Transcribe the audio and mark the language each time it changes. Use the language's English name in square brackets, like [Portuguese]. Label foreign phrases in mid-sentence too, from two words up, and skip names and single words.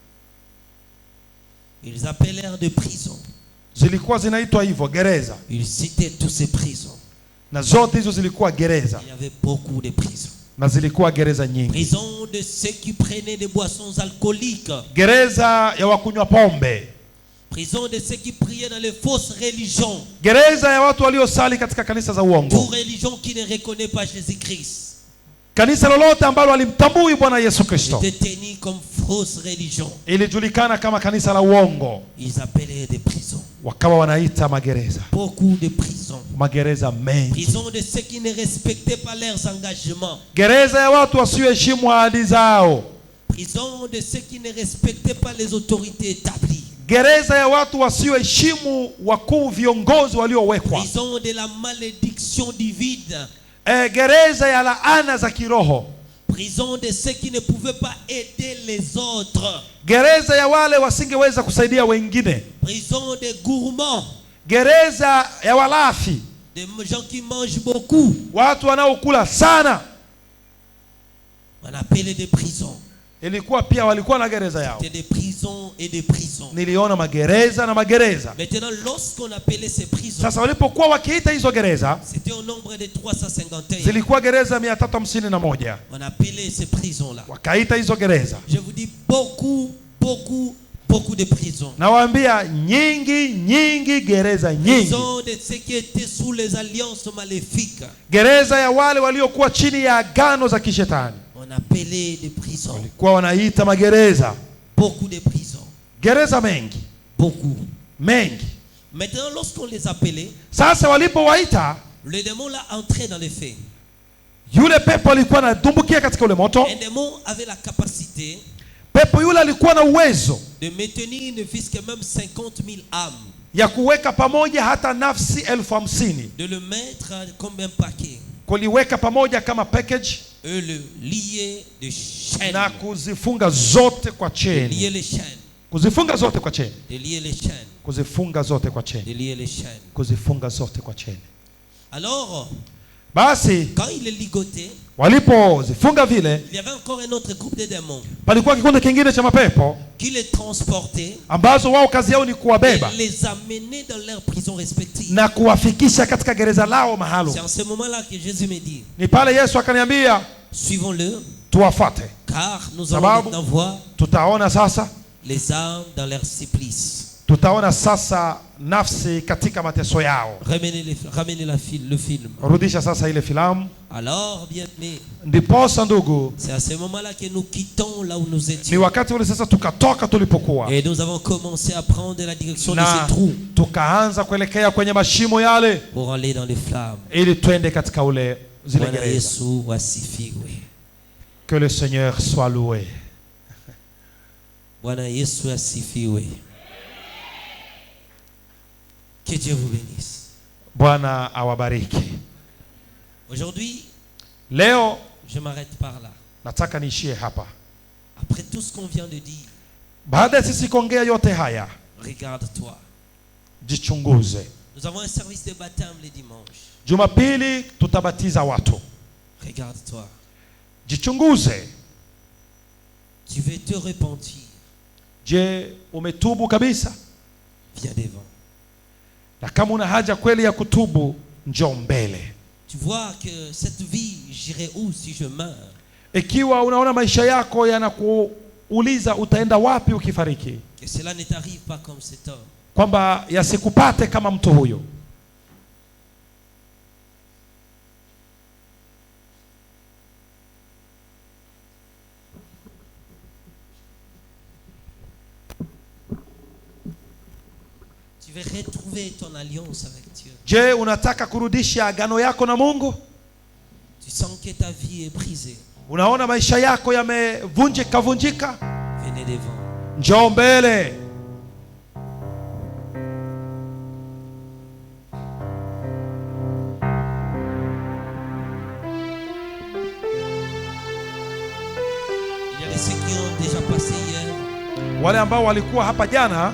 [French] ils appelèrent de prison. [Swahili] Zilikuwa zinaitwa hivyo gereza, [French] Ils citaient tous ces prisons. [Swahili] na zote hizo zilikuwa gereza, [French] Il y avait beaucoup de prisons. [Swahili] na zilikuwa gereza nyingi. [French] Prison de ceux qui prenaient des boissons alcooliques. [Swahili] Gereza ya wakunywa pombe, [French] Prison de ceux qui priaient dans les fausses religions. [Swahili] gereza ya watu waliosali katika kanisa za [French] Pour [Swahili] uongo, [French] religion qui ne reconnaît pas Jésus-Christ. [Swahili] kanisa lolote ambalo alimtambui Bwana Yesu Kristo [French] C'était tenu comme fausse religion. [Swahili] ilijulikana kama kanisa la uongo, [French] Ils appelaient des prisons. [Swahili] wakawa wanaita magereza. [French] Beaucoup de prisons. [Swahili] Magereza mengi, [French] Prison de ceux qui ne respectaient pas leurs engagements. [Swahili] gereza ya watu wasioheshimu ahadi zao, [French] Prison de ceux qui ne respectaient pas les autorités établies. [Swahili] gereza ya watu wasioheshimu wakuu, viongozi waliowekwa, [French] Prison de la malédiction du vide. [Swahili] gereza ya laana za kiroho, [French] Prison de ceux qui ne pouvaient pas aider les autres. [Swahili] gereza ya wale wasingeweza kusaidia wengine, [French] Prison des gourmands, [Swahili] gereza ya walafi, [French] des gens qui mangent beaucoup. [Swahili] watu wanaokula sana, [French] On appelait des prisons. [Swahili] ilikuwa pia walikuwa na gereza yao. [French] C'était des prisons et des prisons. [Swahili] Niliona magereza na magereza. [French] Maintenant, lorsqu'on appelait ces prisons, [Swahili] Sasa walipokuwa wakiita hizo gereza, [French] c'était au nombre de 351. [Swahili] zilikuwa gereza 351. [French] On appelait ces prisons-là. [Swahili] Wakaita hizo gereza. [French] Je vous dis beaucoup de prisons. [Swahili] Nawaambia nyingi gereza nyingi. [French] Prisons de ceux qui étaient sous les alliances maléfiques. [Swahili] Gereza ya wale waliokuwa chini ya agano za kishetani. [French] On appelait des prisons. [Swahili] Walikuwa wanaita magereza. [French] Beaucoup de prisons. [Swahili] Gereza mengi. Mengi. [French] Maintenant, lorsqu'on les appelait, [Swahili] sasa walipowaita, [French] le démon l'a entré dans le feu. [Swahili] Yule pepo alikuwa anadumbukia katika ule moto. [French] Un démon avait la capacité, [Swahili] pepo yule alikuwa na uwezo, [French] de maintenir ne fût-ce que même 50 000 âmes, [Swahili] ya kuweka pamoja hata nafsi 50,000, [French] de le mettre comme un paquet, [Swahili] kuliweka pamoja kama package, [French] et le lier de chaînes, [Swahili] na kuzifunga zote kwa [French] de [Swahili] cheni. [French] lier les chaînes, [Swahili] Kuzifunga zote kwa cheni. [French] de lier les chaînes, [Swahili] Kuzifunga zote kwa [French] de [Swahili] cheni. [French] lier les chaînes. [Swahili] Kuzifunga zote kwa cheni. [French] Alors, [Swahili] Basi [French] quand il est ligoté, [Swahili] walipozifunga vile, [French] il y avait encore un autre groupe de démons [Swahili] palikuwa kikundi kingine cha mapepo [French] qui les transportaient [Swahili] ambazo wao kazi yao ni kuwabeba [French] et les amenaient dans leurs prisons respectives. [Swahili] na kuwafikisha katika gereza lao mahalo. [French] C'est en ce moment-là que Jésus me dit, [Swahili] Ni pale Yesu akaniambia [French] suivons-le, [Swahili] tuwafuate, [French] car nous allons [Swahili] sababu [French] maintenant voir [Swahili] tutaona sasa, [French] les âmes dans leur supplice. [Swahili] tutaona sasa nafsi katika mateso yao. [French] Ramenez le film. [Swahili] Rudisha sasa ile filamu. [French] Alors, bien aimé, [Swahili] Ndiposa ndugu, [French] c'est à ce moment-là que nous quittons là où nous [Swahili] ni [French] étions. [Swahili] wakati ule sasa tukatoka tulipokuwa, [French] Et nous avons commencé à prendre la direction de [Swahili] na [French] ces trous [Swahili] tukaanza kuelekea kwenye mashimo yale [French] pour aller dans les flammes. [Swahili] ili twende katika ule zile Bwana gereza. Yesu wasifiwe. [French] Que le Seigneur soit loué. [Swahili] Bwana Yesu asifiwe. [French] Que Dieu vous bénisse. [Swahili] Bwana awabariki. [French] Aujourd'hui, [Swahili] Leo [French] je m'arrête par là. [Swahili] nataka niishie hapa. [French] Après tout ce qu'on vient de dire, [Swahili] Baada ya sisi kuongea yote haya, [French] regarde-toi. [Swahili] jichunguze. [French] Nous avons un service de baptême le dimanche. [Swahili] Jumapili tutabatiza watu. [French] Regarde-toi. [Swahili] Jichunguze. [French] Tu veux te repentir, [Swahili] Je, umetubu kabisa? [French] viens devant. [Swahili] Na kama una haja kweli ya kutubu, njoo mbele. [French] Tu vois que cette vie, j'irai où si je meurs? [Swahili] Ikiwa unaona maisha yako yanakuuliza utaenda wapi ukifariki, [French] Que cela ne t'arrive pas comme cet homme. [Swahili] kwamba yasikupate kama mtu huyo. [French] Tu veux retrouver ton alliance avec Dieu. [Swahili] Je, unataka kurudisha agano yako na Mungu? [French] Tu sens que ta vie est brisée. [Swahili] Unaona maisha yako yamevunjika vunjika? [French] Venez devant. [Swahili] Njoo mbele. [French] Il y a ceux qui ont déjà passé hier. [Swahili] Wale ambao walikuwa hapa jana,